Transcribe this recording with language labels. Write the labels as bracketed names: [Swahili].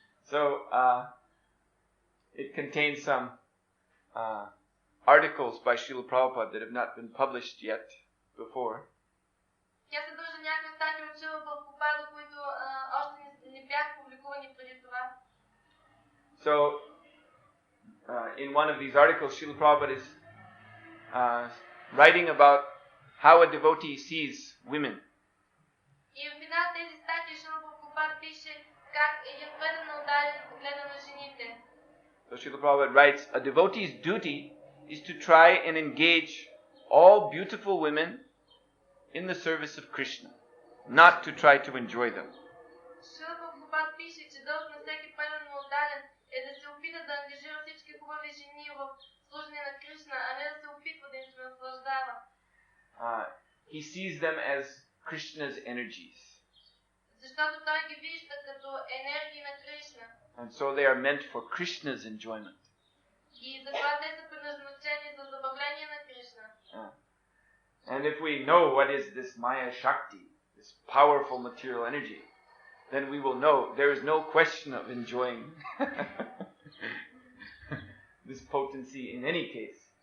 [English] So, it contains some articles by Srila Prabhupada that have not been published yet before. [Bulgarian] Тя съдържа някакви статии от Шрила Прабхупада, които още не бяха публикувани преди това. [English] So, in one of these articles, Srila Prabhupada is writing about how a devotee sees women. [Bulgarian] И в една от тези статии Шрила Прабхупада пише как един предан отдаден гледа на жените. [English] So Srila Prabhupada writes, a devotee's duty is to try and engage all beautiful women in the service of Krishna, not to try to enjoy them. [Bulgarian] Шрила Прабхупада пише, че дълг на всеки предан отдаден е да се опита да ангажира всички хубави жени в служене на Кришна, а не да се опитва да им се наслаждава. [English] He sees them as Krishna's energies. [Bulgarian] Защото той ги вижда като енергии на Кришна. [English] And so they are meant for Krishna's enjoyment. [Bulgarian] И затова те са предназначени за забавление на Кришна. [English] And if we know what is this Maya Shakti, this powerful material energy, then we will know there is no question of enjoying this potency in any case.